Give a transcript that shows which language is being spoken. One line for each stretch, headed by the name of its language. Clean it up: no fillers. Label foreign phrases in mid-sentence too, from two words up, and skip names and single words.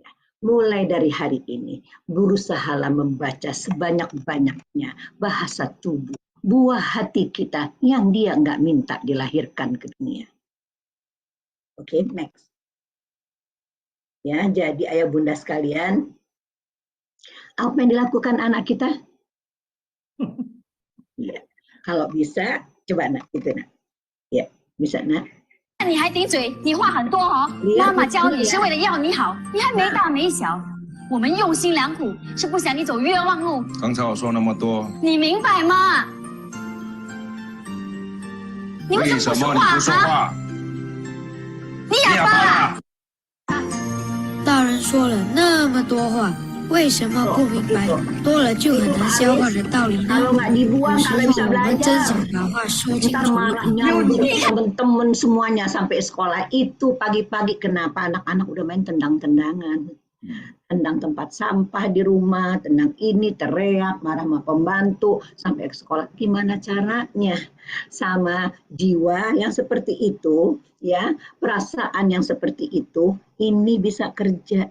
Indonesian: Mulai dari hari ini, berusahalah membaca sebanyak-banyaknya bahasa tubuh, buah hati kita yang dia nggak minta dilahirkan ke dunia. Oke, next. Ya, jadi Ayah Bunda sekalian, apa yang dilakukan anak kita? Ya, kalau bisa, coba nak, gitu nak. Ya, bisa nak.
Chinese: 你还顶嘴，你话很多哦。妈妈教你是为了要你好，你还没大没小。我们用心良苦，是不想你走冤枉路。刚才我说那么多，你明白吗？你为什么不说话你不说啊？话？你哑巴啊！大人说了那么多话，为什么不明白多了就很难消化的道理呢？
Indonesian: Kalau nggak
Chinese: 有
Indonesian: dibuang,
Chinese: 时
Indonesian: kalian
Chinese: 候
Indonesian: bisa
Chinese: 我们真
Indonesian: belajar.
Chinese: 想把话说清
Indonesian: Ntar
Chinese: 楚。
Indonesian: marahnya teman-teman semuanya sampai sekolah itu pagi-pagi kenapa anak-anak udah main tendang-tendangan, tendang tempat sampah di rumah, tendang ini, teriak, marah sama pembantu sampai ke sekolah. Gimana caranya sama jiwa yang seperti itu, ya, perasaan yang seperti itu, ini bisa kerja.